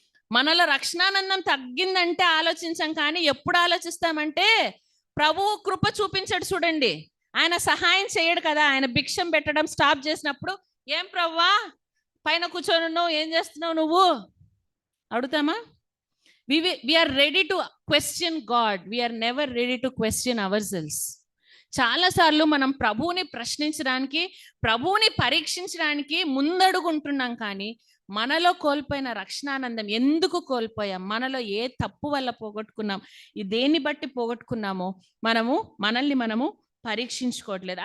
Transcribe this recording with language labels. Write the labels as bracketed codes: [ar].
[te] మనలో రక్షణానందం తగ్గిందంటే ఆలోచించాం, కానీ ఎప్పుడు ఆలోచిస్తామంటే ప్రభు కృప చూపించాడు చూడండి, ఆయన సహాయం చేయడు కదా. ఆయన భిక్షం పెట్టడం స్టాప్ చేసినప్పుడు, ఏం ప్రభువా పైన కూర్చొని ఉన్నావు, ఏం చేస్తున్నావు నువ్వు అడుగుతామా? [en] we are ready to question God, we are never ready to question ourselves. [te] చాలా సార్లు మనం ప్రభువుని ప్రశ్నించడానికి, ప్రభువుని పరీక్షించడానికి ముందడుగుంటున్నాం, కానీ మనలో కోల్పోయిన రక్షణానందం ఎందుకు కోల్పోయాం? మనలో ఏ తప్పు వల్ల పోగొట్టుకున్నాం? దేన్ని బట్టి పోగొట్టుకున్నామో మనల్ని పరీక్షించుకోవట్లేదు.